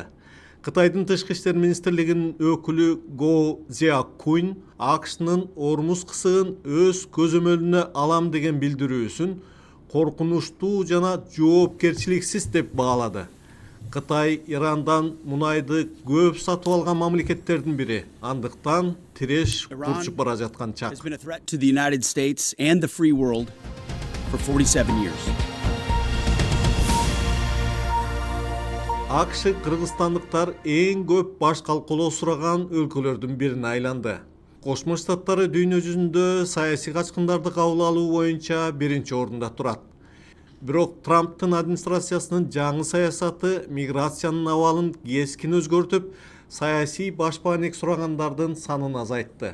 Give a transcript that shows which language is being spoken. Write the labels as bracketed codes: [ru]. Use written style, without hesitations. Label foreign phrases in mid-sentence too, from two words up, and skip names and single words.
[ky] Кытайдын тышкы иштер министрлигинин өкүлү Го Зиакунь АКШнын Ормуз кысыгын өз көзөмөлүнө алам деген билдирүүсүн коркунучтуу жана жоопкерчиликсиз деп баалады. Кытай Ирандан мунайды көп сатып алган мамлекеттердин бири. Андыктан тиреш курчуп бара жаткан чак. [en] Has been a threat to the United States and the free world for 47 years. [ky] АКШ кыргызстандыктар эң көп баш калкалоо сураган өлкөлөрдүн бирине айланды. Кошмо Штаттары дүйнө жүзүндө саясий качкындарды кабыл алуу боюнча биринчи орунда турат. Бирок Трамптын администрациясынын жаңы саясаты миграциянын абалын кескин өзгөртүп, саясий башпаанек сурагандардын санын азайтты.